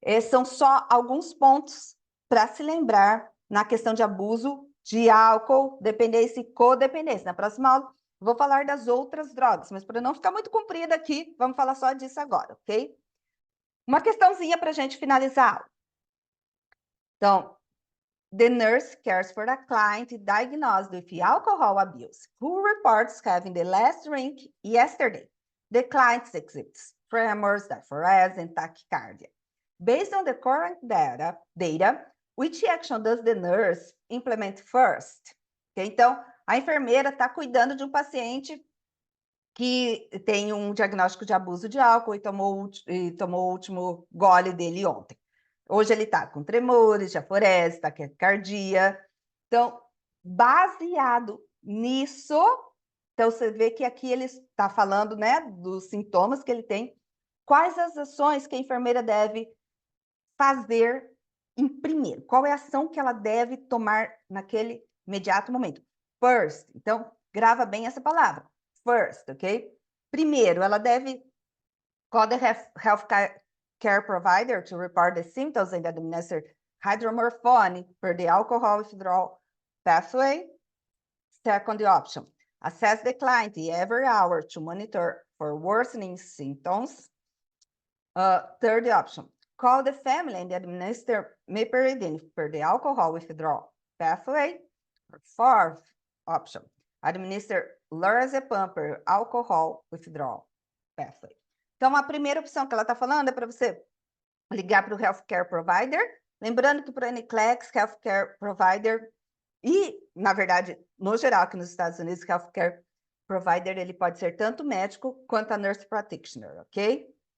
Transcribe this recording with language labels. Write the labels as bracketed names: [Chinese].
[Portuguese] São só alguns pontos para se lembrar na questão de abuso de álcool, dependência e codependência. Na próxima aula, vou falar das outras drogas, mas para não ficar muito comprida aqui, vamos falar só disso agora, ok? Uma questãozinha para a gente finalizar a aula. [English] Então, the nurse cares for a client diagnosed with alcohol abuse, who reports having the last drink yesterday. The client exhibits tremors, diaphoresis, and tachycardia. Based on the current data, which action does the nurse implement first? Okay? [Portuguese] Então, a enfermeira está cuidando de um paciente que tem um diagnóstico de abuso de álcool e tomou o último gole dele ontem. Hoje ele está com tremores, diaforese, taquicardia. Então, baseado nisso, então você vê que aqui ele está falando, né, dos sintomas que ele tem, quais as ações que a enfermeira deve fazer em primeiro, qual é a ação que ela deve tomar naquele imediato momento. First, então, grava bem essa palavra, first, ok? Primeiro, ela deve [English] call the health care provider to report the symptoms and administer hydromorphone for the alcohol withdrawal pathway. Second option, assess the client every hour to monitor for worsening symptoms. Third option, call the family and administer meperidine for the alcohol withdrawal pathway. Fourth option, administer lorazepam for alcohol withdrawal pathway. [Portuguese] Então, a primeira opção que ela está falando é para você ligar para o Healthcare Provider. Lembrando que para o NCLEX, Healthcare Provider, e, na verdade, no geral, aqui nos Estados Unidos, Healthcare Provider, ele pode ser tanto médico quanto a Nurse Practitioner, ok?